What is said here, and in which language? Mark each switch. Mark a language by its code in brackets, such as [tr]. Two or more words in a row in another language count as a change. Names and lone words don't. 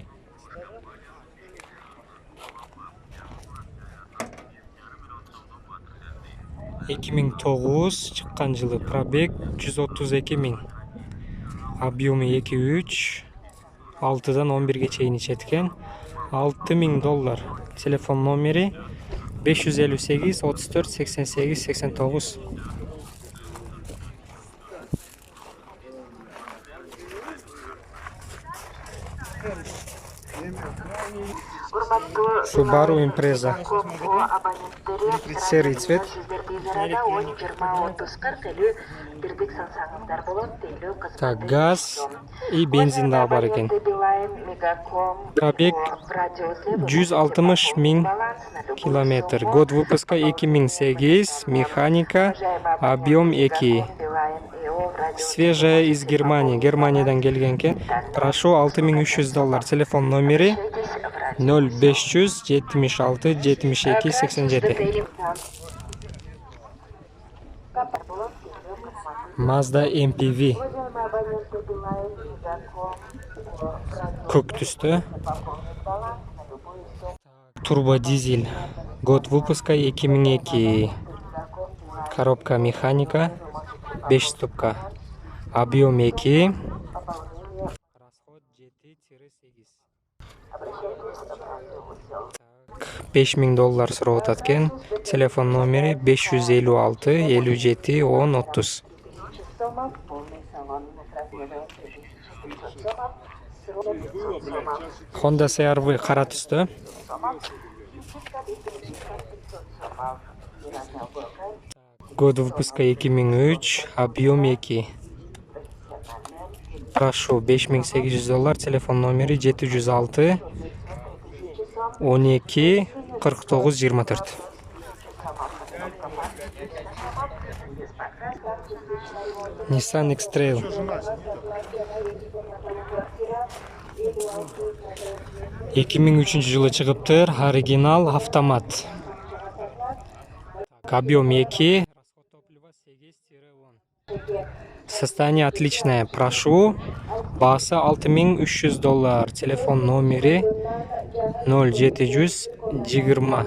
[ky] 2009 чыккан жылы, пробег 132 000. Объемы 2-3. 6-дан 11-ге чейин ичет-экен. $6000. Телефон номери 558 34 88 89. Subaru Impreza. [ru] Серый цвет. Так, газ и бензин да [ky] бар экен. [ru] Пробег 160 000 километр. Год выпуска 2008. Механика. Объем 2. Свежая из Германии. [ky] Германиядан келген экен. Прошу $6300. Телефон номери 0500 76 72 87. Mazda MPV көк түстө. [ru] Турбо дизель. Год выпуска 2002. Коробка механика. 5 ступка. Объем 2. Расход 7-8. [ky] $5000 сурап атат экен. Телефон номери 556 57 10 30. [ru] сомов, полный салон с размером 1500 сомов, срок 500 сомов. [ky] Honda CR-V кара түстө. [ru] Год выпуска 2003, объем 2. Прошу, $5800, [ky] телефон номери 706 12 49 24. Nissan X-Trail. 2003 жылы чыгыптыр, оригинал автомат. [ru] Объем 2, расход топлива 8-10. Состояние отличное. [ky] Прошу, басы $6300, телефон номери 0720.